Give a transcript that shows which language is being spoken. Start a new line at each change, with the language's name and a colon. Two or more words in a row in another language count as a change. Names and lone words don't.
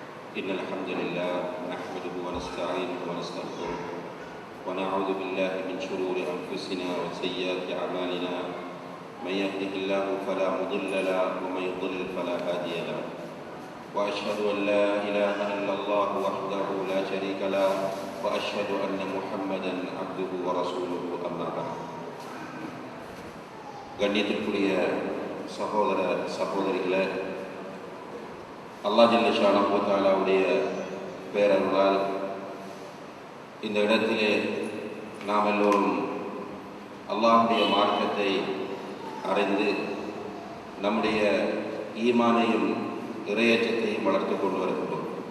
Arabic: إن الحمد لله نحمده ونستعينه ونستغفره ونعوذ بالله من شرور أنفسنا وسيئات أعمالنا من يهده الله فلا مضل له ومن يضلل فلا هادي له وأشهد أن لا إله إلا الله وحده لا شريك له وأشهد أن محمدا عبده ورسوله أما بعد
Tamil: கண்ணியத்திற்குரிய சகோதர சகோதரிகளே, அல்லாஹ்
Arabic: جل شأنه وتعالى
Tamil: பேரருளால் இந்த இடத்திலே நாம் எல்லோரும் அல்லாஹ்வுடைய மார்க்கத்தை அறிந்து நம்முடைய ஈமானையும் இறையச்சத்தையும் வளர்த்து கொண்டு வருகின்றோம்.